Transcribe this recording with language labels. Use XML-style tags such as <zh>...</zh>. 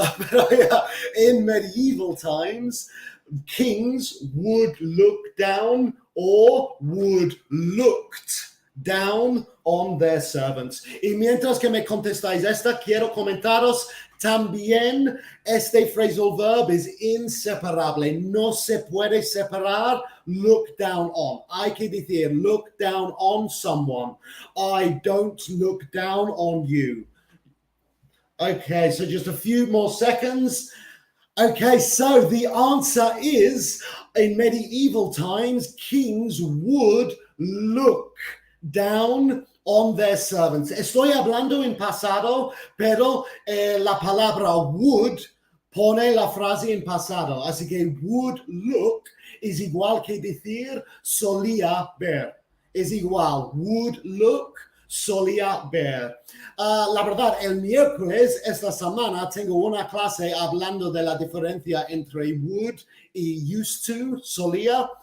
<en>Pero yeah, in medieval times, kings would look down or would looked down on their servants.</en> <es>Y mientras que me contestáis esta, quiero comentaros también este phrasal verb es inseparable. No se puede separar look down on. Hay que decir</es> <en>look down on someone. I don't look down on you. Okay, so just a few more seconds. Okay, so the answer is in medieval times, kings would look down on their servants.</en> <es>Estoy hablando en pasado, pero la palabra would pone la frase en pasado. Así que would look es igual que decir solía ver. Es igual. Would look, solía ver. La verdad, el miércoles esta semana tengo una clase hablando de la diferencia entre would y used to, solía.</es>